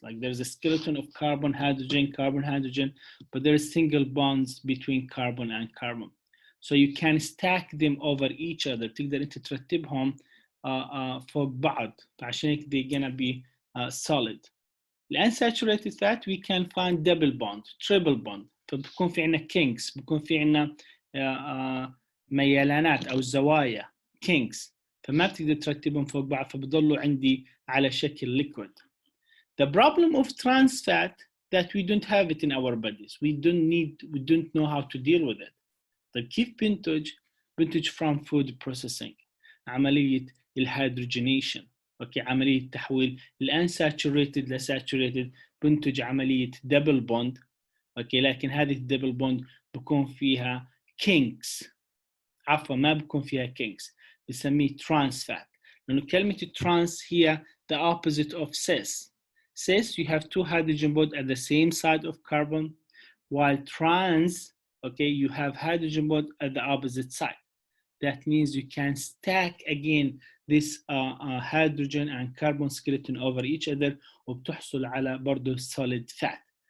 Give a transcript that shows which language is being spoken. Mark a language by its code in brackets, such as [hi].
[en] Like there's a skeleton of carbon, hydrogen, but there's single bonds between carbon and carbon. So you can stack them over each other. [ar] تقدر انت ترتبهم فوق بعض. فعشان هيك [en] they're gonna be solid. unsaturated fat we can find double bond, triple bond. [ar] فبكون في عنا kinks, بكون في عنا ميلانات أو زوايا kinks. فما بتقدر ترتبهم فوق بعض فبضلوا عندي على شكل liquid. [en] The problem of trans fat that we don't have it in our bodies. We don't know how to deal with it. [ar] طيب كيف بنتج [en] from food processing؟ [ar] عملية الهيدروجينيشن. اوكي، عملية تحويل الانساتوريتد لساتوريتد بنتج عملية دبل بوند. اوكي، لكن هذه الدبل بوند بكون فيها كينكس، عفوا ما بكون فيها كينكس، بسميه ترانس فات، لأنه كلمة ترانس هي [en] the opposite of cis. Cis you have two hydrogen bonds at the same side of carbon, while trans, okay, you have hydrogen bond at the opposite side. That means you can stack again this hydrogen and carbon skeleton over each other [ar] وبتحصل على برضه [en] solid fat.